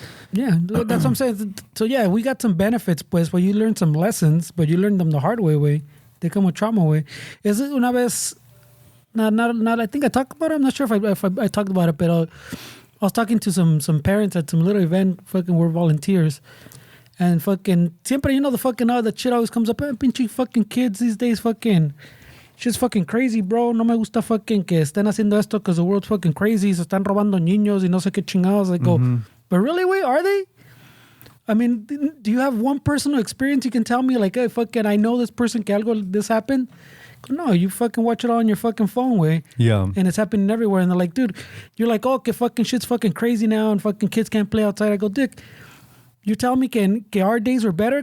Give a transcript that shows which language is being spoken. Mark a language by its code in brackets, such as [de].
[en] Yeah, that's what I'm saying. So yeah, we got some benefits, pues, where you learn some lessons, but you learn them the hard way, way. They come with trauma, way. Is it una vez? Not. I think I talked about it. I'm not sure if I talked about it, but I was talking to some parents at some little event. Fucking, we're volunteers, and fucking siempre, you know, the fucking the shit always comes up. Pinche fucking kids these days, fucking. Shit's fucking crazy, bro. [es] No me gusta fucking que estén haciendo esto [en] because the world's fucking crazy. [es] Se están robando niños y no sé qué chingados. [en] I go, but really, wait, are they? I mean, do you have one personal experience you can tell me? Like, hey, fucking, I know this person que algo this happened. No, you fucking watch it all on your fucking phone, way. Yeah. And it's happening everywhere. And they're like, dude, you're like, oh, okay, fucking shit's fucking crazy now and fucking kids can't play outside. I go, Dick, you're telling me que our days were better?